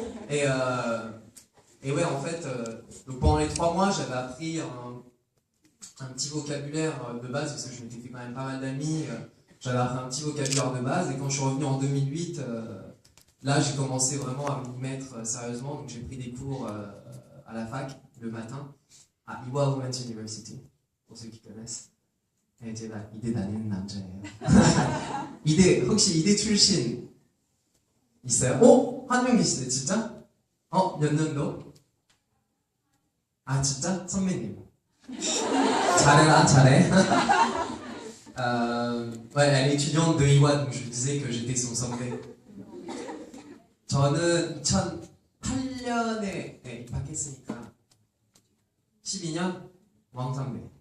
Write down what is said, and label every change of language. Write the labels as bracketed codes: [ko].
[fr] Et ouais, en fait, donc pendant les 3 mois, j'avais appris un petit vocabulaire de base, parce que je m'étais fait quand même pas mal d'amis. J'avais appris un petit vocabulaire de base, et quand je suis revenu en 2008, là, j'ai commencé vraiment à m'y mettre sérieusement. Donc j'ai pris des cours à la fac le matin à Ewha Women's University, pour ceux qui connaissent. [ko] Et 제가 이대 다니는 남자예요. 혹시 이대 출신 있어요? 한 명 계시네, 진짜? 몇 년도? 아, 진짜? 선배님. 잘해. [fr] Ouais, elle est étudiante de Ewha, donc je disais que j'étais son 선배. [ko] 저는 2008년에 입학했으니까 12년 왕선배.